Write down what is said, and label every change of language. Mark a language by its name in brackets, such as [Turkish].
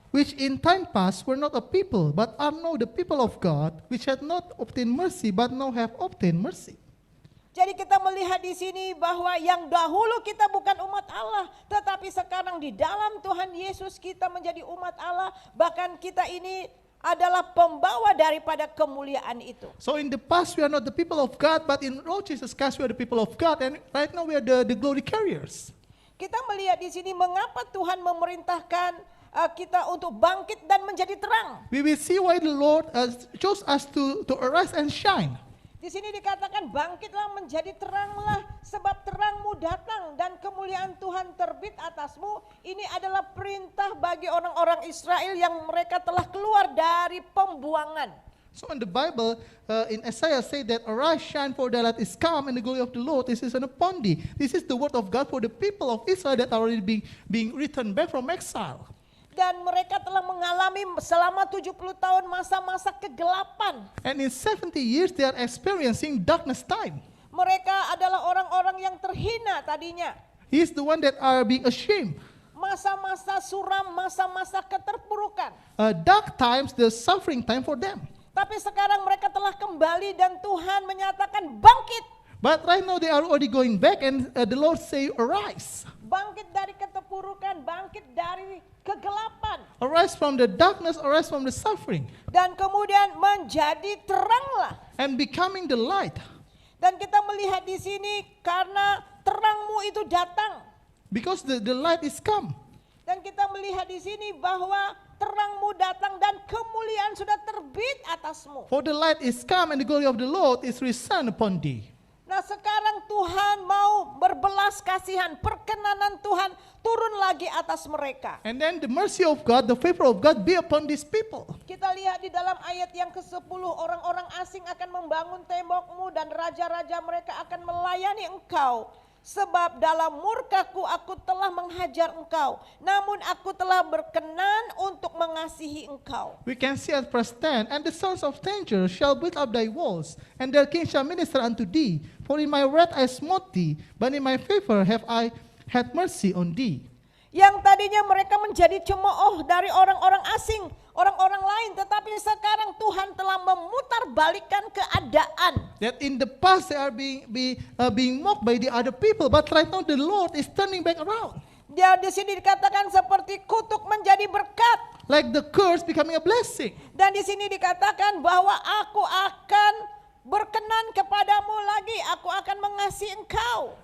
[English] Which in time past were not a people, but are now the people of God, which had not obtained mercy, but now have obtained mercy. [Indonesian] Jadi kita melihat di sini bahwa yang dahulu kita bukan umat Allah, tetapi sekarang di dalam Tuhan Yesus kita menjadi umat Allah, bahkan kita ini adalah pembawa daripada kemuliaan itu. [English] So in the past we are not the people of God, but in Lord Jesus Christ we are the people of God, and right now we are the glory carriers. [Indonesian] Kita melihat di sini mengapa Tuhan memerintahkan kita untuk bangkit dan menjadi terang. [English] We will see why the Lord chose us to arise and shine. [Indonesian] Di sini dikatakan bangkitlah menjadi teranglah, sebab terangmu datang dan kemuliaan Tuhan terbit atasmu. Ini adalah perintah bagi orang-orang Israel yang mereka telah keluar dari pembuangan. [English] So in the Bible, in Isaiah say that arise, shine, for the light is come, and the glory of the Lord is upon thee. This is the word of God for the people of Israel that are already being returned back from exile. [Indonesian] Dan mereka telah mengalami selama 70 tahun masa-masa kegelapan. [English] And in 70 years they are experiencing darkness time. [Indonesian] Mereka adalah orang-orang yang terhina tadinya. [English] He is the one that are being ashamed. [Indonesian] Masa-masa suram, masa-masa keterpurukan. [English] Dark times, the suffering time for them. [Indonesian] Tapi sekarang mereka telah kembali dan Tuhan menyatakan bangkit. [English] But right now they are already going back, and the Lord say arise. [Indonesian] Bangkit dari keterpurukan, bangkit dari kegelapan. [English] Arise from the darkness, arise from the suffering. [Indonesian] Dan kemudian menjadi teranglah. [English] And becoming the light. [Indonesian] Dan kita melihat di sini karena terangmu itu datang. [English] Because the light is come. [Indonesian] Dan kita melihat di sini bahwa terangmu datang dan kemuliaan sudah terbit atasmu. [English] For the light is come and the glory of the Lord is risen upon thee. [Indonesian] Nah sekarang Tuhan mau berbelas kasihan, perkenanan Tuhan turun lagi atas mereka. [English] And then the mercy of God, the favor of God be upon these people. [Indonesian] Kita lihat di dalam ayat yang ke-10, orang-orang asing akan membangun tembokmu dan raja-raja mereka akan melayani engkau. Sebab dalam murkaku aku telah menghajar engkau, namun aku telah berkenan untuk mengasihi engkau. [English] We can see at verse 10, and the sons of danger shall build up thy walls, and their king shall minister unto thee. For in my wrath I smote thee, but in my favor have I had mercy on thee. [Indonesian] Yang tadinya mereka menjadi cemooh dari orang-orang asing, orang-orang lain, tetapi sekarang Tuhan telah memutarbalikkan keadaan. [English] That in the past they are being mocked by the other people, but right now the Lord is turning back around. [Indonesian] Dia di sini dikatakan seperti kutuk menjadi berkat. [English] Like the curse becoming a blessing. [Indonesian] Dan di sini dikatakan bahwa aku akan berkenan kepadamu lagi, aku akan mengasihi engkau.